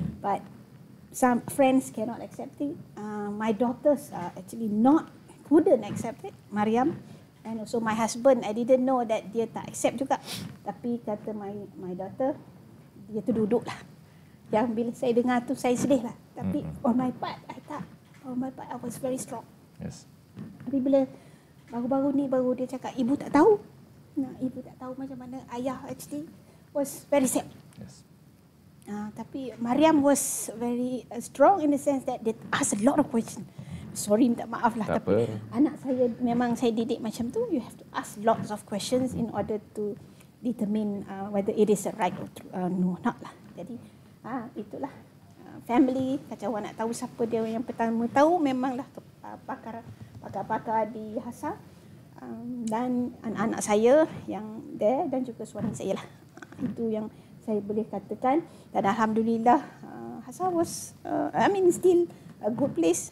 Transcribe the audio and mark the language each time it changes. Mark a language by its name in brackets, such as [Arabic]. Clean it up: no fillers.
[English] But some friends cannot accept it. My daughters actually couldn't accept it. Mariam and also my husband, I didn't know that [Malay] dia tak accept juga. Tapi kata [English] my daughter, [Malay] dia tu duduk lah. Yang bila saya dengar tu saya sedih lah. [English] Tapi on my part I was very strong. [Malay] Yes. Tapi bila baru-baru ni baru dia cakap ibu tak tahu. Ibu tak tahu macam mana ayah [English] actually was very sad. Yes. Tapi Mariam was very strong in the sense that they ask a lot of questions. Sorry, [Malay] minta maaf lah. Tak Tapi apa. anak saya memang saya didik macam tu. [English] You have to ask lots of questions in order to determine whether it is right or no, not lah. [Malay] Jadi itulah family. Kalau nak tahu siapa dia yang pertama tahu, memanglah pakar-pakar di Hasa. Dan anak-anak saya yang there dan juga suami saya lah. Itu yang saya boleh katakan. [English] Dan Alhamdulillah Hasa was still a good place.